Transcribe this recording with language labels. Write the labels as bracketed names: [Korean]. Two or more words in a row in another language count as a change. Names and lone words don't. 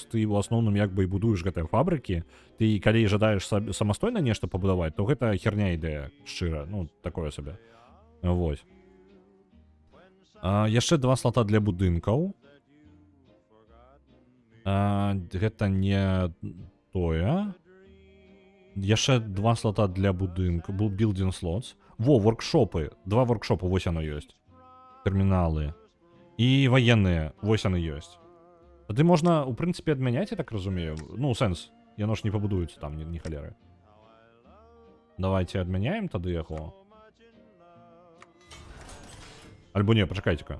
[Belarusian] Ты ў асноўным як бы і будуеш гэтыя фабрыкі. Ты калі жадаеш самастойна нешта пабудаваць, то гэта херня ідэя, шчыра. Ну, такое сабе. Вось. Яшчэ 2 слота для будынкаў. Гэта не тое. Яшчэ 2 слота для будынка. [English] Building slots. [Belarusian] Во, воркшопы. 2 воркшопы, вось яно ёсць. Тэрміналы. І ваенныя, вось яны ёсць. Тады можна, у прынцыпе, адмяняць, я так разумею. Ну, сэнс. Яно ж не пабудуецца там, ні халеры. Давайте адмяняем тады яго. Альбо не, пачакайце-ка.